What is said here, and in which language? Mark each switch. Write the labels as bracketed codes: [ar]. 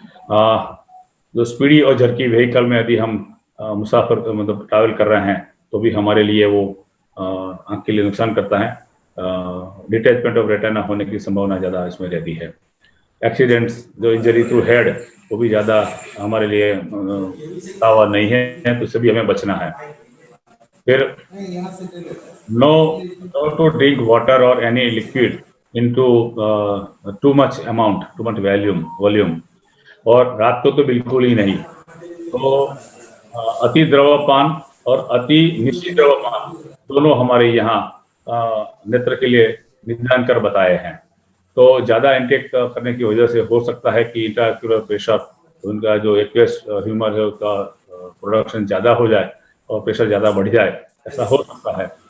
[hi] जो स्पीडी और झरकी व्हीकल में यदि हम मुसाफिर मतलब ट्रैवल कर रहे हैं तो भी हमारे लिए वो आँख के लिए नुकसान करता है। डिटैचमेंट ऑफ रेटिना होने की संभावना ज़्यादा इसमें रहती है। एक्सीडेंट्स, जो इंजरी थ्रू हेड, वो भी ज़्यादा हमारे लिए तावा नहीं है, तो इससे भी हमें बचना है। फिर [en] no to drink water or any liquid into too much amount, too much volume, [hi] और रात को तो बिल्कुल ही नहीं। तो अति द्रवपान और अति निश्चित द्रवपान दोनों हमारे यहाँ नेत्र के लिए निदान कर बताए हैं। तो ज्यादा इंटेक करने की वजह से हो सकता है कि इंट्राक्यूलर प्रेशर, उनका जो एक्वेस ह्यूमर है उसका प्रोडक्शन ज्यादा हो जाए और प्रेशर ज्यादा बढ़ जाए, ऐसा हो सकता है।